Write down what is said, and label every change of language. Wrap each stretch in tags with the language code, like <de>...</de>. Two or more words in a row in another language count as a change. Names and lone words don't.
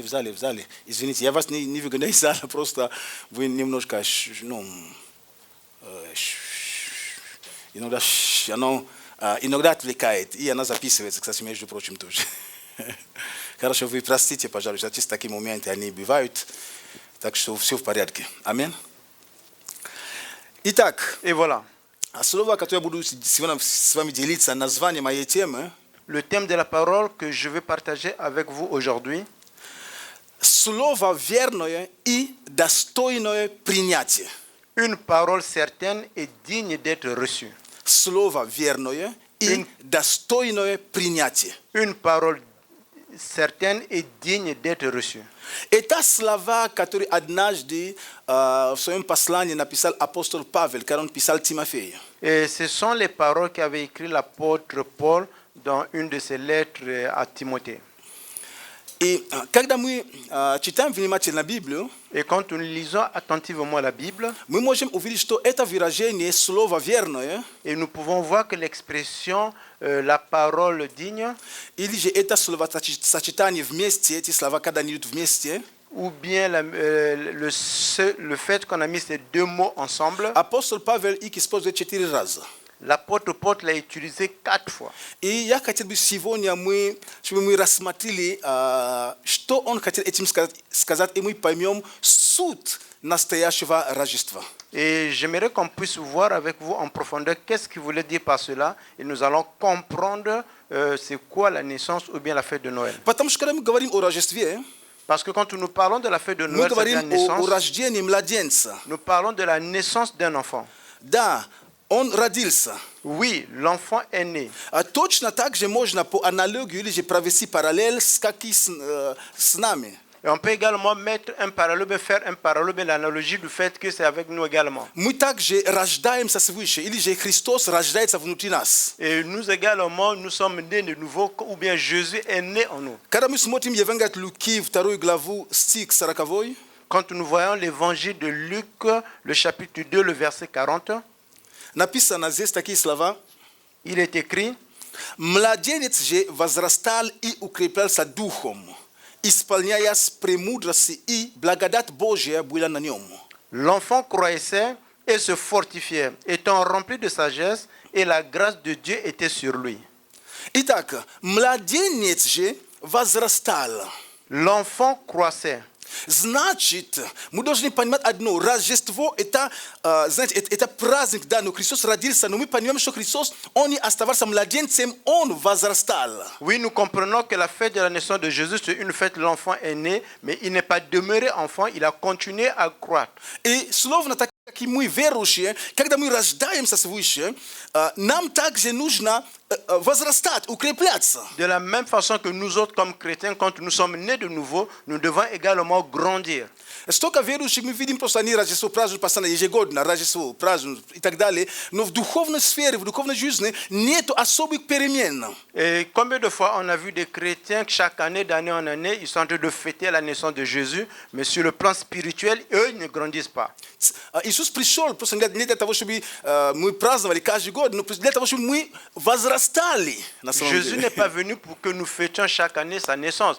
<ru>Извините, я вас не выгоняю из зала, просто вы немножко, ну, иногда отвлекает, и она записывается, кстати, между прочим, тоже. Хорошо, вы простите, пожалуйста, такие моменты, они бывают, так что все в порядке. Аминь. Итак,</ru> <fr>Et voilà,</fr> <ru>слово, которое я буду сегодня с вами делиться, название моей темы,</ru> <fr>le thème de la parole que je vais partager avec vous aujourd'hui,</fr> <ru>слово верное и достойное принятие.</ru> <fr>une parole certaine et digne d'être reçue.</fr> <ru>Слово верное и достойное принятие.</ru> <fr>Une parole certaine et digne d'être reçue.</fr> <ru>Это слова, которые однажды в своем послании написал апостол Павел, когда он писал Тимофею.</ru> <fr>Et ce sont les paroles qu'avait écrit l'apôtre Paul dans une de ses lettres à Timothée.</fr> <ru>И когда мы читаем внимательно Библию,</ru> <fr>Et quand nous lisons attentivement la Bible,</fr> <ru>мы можем увидеть, что это выражение слово верное,</ru> <fr>et nous pouvons voir que l'expression la parole digne,</fr> <ru>или же это словосочетание вместе, эти слова, когда они идут вместе,</ru> <fr>ou bien le fait qu'on a mis ces deux mots ensemble, Apostol Pavel ikispozwe 4 razy. l'apôtre Paul l'a utilisé 4 fois.</fr> <ru>И я хотел бы сегодня чтобы мы рассмотрели, что он хотел этим сказать, и мы поймем суть настоящего Рождества.</ru> <fr>Et j'aimerais qu'on puisse voir avec vous en profondeur qu'est-ce qu'il voulait dire par cela, et nous allons comprendre c'est quoi la naissance ou bien la fête de Noël.</fr> <ru>Потому что когда мы говорим о Рождестве,</ru> <fr>Parce que quand nous parlons de la fête de</fr> <ru>мы</ru> <fr>Noël, c'est la</fr> <ru>говорим о</ru> <fr>naissance,</fr> <ru>рождении младенца.</ru> <fr>nous parlons de la naissance d'un enfant.</fr> <ru>Да, он родился.</ru> <fr>Oui, l'enfant est né.</fr> <ru>Точно так же можно по аналогии или же провести параллель с нами.</ru> <fr>Et on peut également mettre un parallèle, faire un parallèle, l'analogie du fait que c'est avec nous également.</fr> <ru>Мы также рождаемся свыше, или же Христос рождается внутри нас.</ru> <fr>Et nous également, nous sommes nés de nouveau, ou bien Jésus est né en nous.</fr> <ru>Когда мы смотрим Евангелие от Луки, 2 главу, стих 40,</ru> <fr>Quand nous voyons l'évangile de Luc, le chapitre 2, le verset 40,</fr> <ru>написано здесь такие слова.</ru> <fr>il est écrit:</fr> <ru>Младенец же возрастал и укреплялся духом, исполняясь премудрости, и благодать Божия была на нем.</ru> <fr>L'enfant croissait et se fortifiait, étant rempli de sagesse, et la grâce de Dieu était sur lui.</fr> <ru>Итак, младенец же возрастал.</ru> <fr>L'enfant croissait.</fr> <ru>Значит, мы должны понимать одно. Рождество это, знаете, это праздник, да, но Христос родился, но мы понимаем, что Христос, он не оставался младенцем, он возрастал.</ru> <fr>Oui, nous comprenons que la fête de la naissance de Jésus, c'est une fête, l'enfant est né, mais il n'est pas demeuré enfant, il a continué à croître.</fr> <ru>И словно так, как и мы верующие, когда мы рождаемся свыше, нам также нужно возрастать, укрепляться.</ru> <fr>De la même façon que nous autres, comme chrétiens, quand nous sommes nés de nouveau, nous devons également grandir.</fr> <ru>Столько верующих мы видим просто они Рождество празднуют постоянно, ежегодно, Рождество празднуют и так далее, но в духовной сфере, в духовной жизни нет особых перемен.</ru> <fr>Et combien de fois on a vu des chrétiens que chaque année, d'année en année, ils sont en train de fêter la naissance de Jésus, mais sur le plan spirituel, eux, ils ne grandissent pas.</fr> <ru>Иисус пришел просто не для того, чтобы мы праздновали каждый год, но для того, чтобы мы возрастали.</ru> <fr>Jésus n'est pas venu pour que nous fêtions chaque année sa naissance.</fr>